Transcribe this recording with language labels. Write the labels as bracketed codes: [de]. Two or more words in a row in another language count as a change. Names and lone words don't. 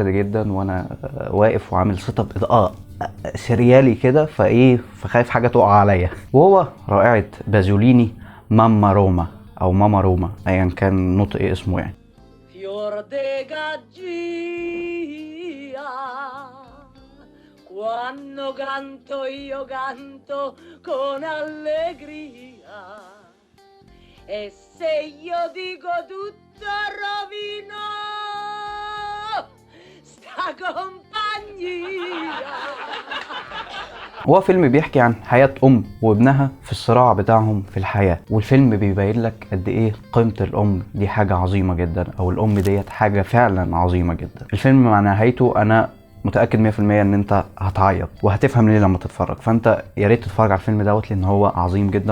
[ar] جدا وانا واقف وعامل سيت اب اضاءة سريالي كده، فخايف حاجة تقع عليا، وهو رائعة بازوليني ماما روما او ماما روما ايا كان نطق اسمه يعني. [it] Fior de gaggia, quando canto io canto con allegria, e se io dico tutto rovino sta compagnia. [ar] هو فيلم بيحكي عن حياة ام وابنها في الصراع بتاعهم في الحياة، والفيلم بيبين لك قد ايه قيمة الام دي حاجة عظيمة جدا، او الام ديت حاجة فعلا عظيمة جدا. الفيلم مع نهايته انا متاكد 100% ان انت هتعيط وهتفهم ليه لما تتفرج، فانت يا ريت تتفرج على الفيلم دوت لان هو عظيم جدا.